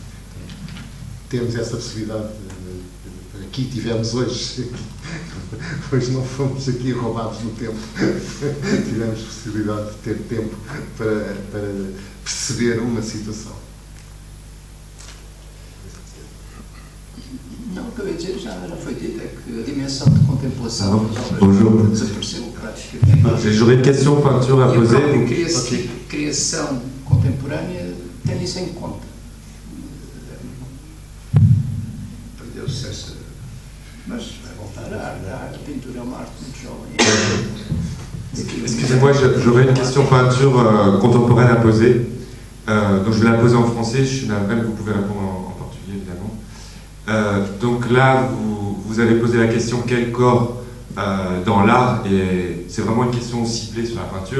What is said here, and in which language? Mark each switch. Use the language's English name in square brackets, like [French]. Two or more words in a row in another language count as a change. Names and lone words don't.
[Portuguese] Temos essa possibilidade, aqui tivemos hoje não fomos aqui roubados no tempo, tivemos possibilidade de ter tempo para perceber uma situação. Não, o que eu ia dizer já foi dito, é que a dimensão de contemplação das obras desapareceu praticamente. [French] J'aurais une question peinture à poser. [Portuguese] E a própria criação contemporânea tem isso em conta. Perdeu-se essa... Mas vai voltar à arte. A pintura é uma arte muito jovem. [French] Excusez-moi, j'aurais une question peinture contemporaine à poser. Donc je vais la poser en français, je suis navré, mais vous pouvez répondre en portugais évidemment. Donc là, vous vous avez posé la question quel corps dans l'art, et c'est vraiment une question ciblée sur la peinture.